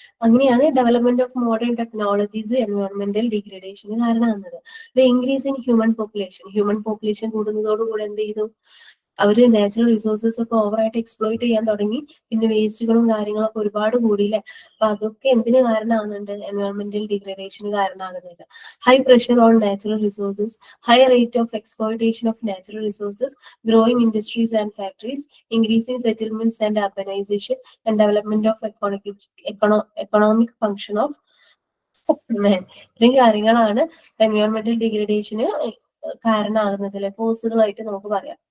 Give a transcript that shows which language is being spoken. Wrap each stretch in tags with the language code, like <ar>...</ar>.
<ml>അങ്ങനെയാണ് development of modern technologies എൻവയോൺമെന്റൽ ഡിഗ്രഡേഷന് കാരണമാകുന്നത്.</ml> <en>the increase in human population</en> <ml>കൂടുന്നതോടുകൂടി എന്ത് ചെയ്തു, അവര് നാച്ചുറൽ റിസോഴ്സസ് ഒക്കെ ഓവറായിട്ട് എക്സ്പ്ലോയിറ്റ് ചെയ്യാൻ തുടങ്ങി. പിന്നെ വേസ്റ്റുകളും കാര്യങ്ങളൊക്കെ ഒരുപാട് കൂടിയില്ലേ. അപ്പൊ അതൊക്കെ എന്തിന് കാരണമാകുന്നുണ്ട്, എൻവയോൺമെന്റൽ ഡിഗ്രഡേഷന് കാരണമാകുന്നുണ്ട്.</ml> <en>High pressure on natural resources, high rate of exploitation of natural resources, growing industries and factories, increasing settlements and urbanization, and development of economic function of man.</en> <ml>ഇത്രയും കാര്യങ്ങളാണ് എൻവയോൺമെന്റൽ ഡിഗ്രഡേഷന് കാരണമാകുന്നതിലെ കോസുകളായിട്ട് നമുക്ക് പറയാം.</ml>